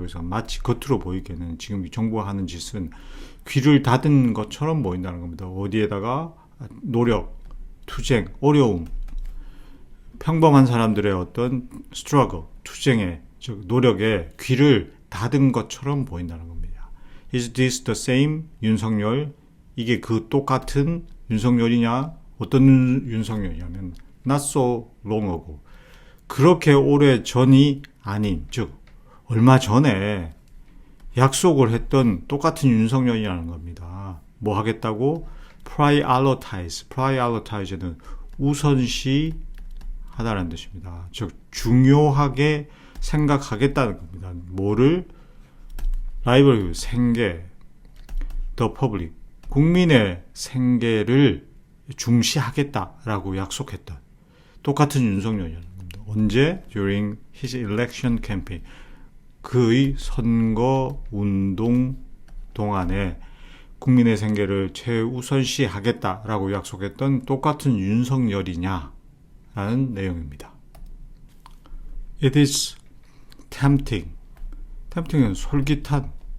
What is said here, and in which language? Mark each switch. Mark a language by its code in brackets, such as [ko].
[ko] 그래서 마치 겉으로 보이기에는 지금 정부가 하는 짓은 귀를 닫은 것처럼 보인다는 겁니다. 어디에다가 노력, 투쟁, 어려움, 평범한 사람들의 어떤 struggle, 투쟁에, 즉 노력에 귀를 닫은 것처럼 보인다는 겁니다. [en] Is this the same 윤석열? [ko] 이게 그 똑같은 윤석열이냐? 어떤 윤석열이냐면 [en] not so long ago. [ko] 그렇게 오래 전이 아닌, 즉 얼마 전에 약속을 했던 똑같은 윤석열이라는 겁니다. 뭐 하겠다고? prioritize는 우선시 하다라는 뜻입니다. 즉 중요하게 생각하겠다는 겁니다. 뭐를? 라이벌 생계, [en] the public, [ko] 국민의 생계를 중시하겠다라고 약속했던 똑같은 윤석열이라는 겁니다. 언제? [en] During his election campaign. [ko] 그의 선거 운동 동안에 국민의 생계를 최우선시 하겠다라고 약속했던 똑같은 윤석열이냐라는 내용입니다. [en] It is tempting. tempting은 [ko] 솔깃하다.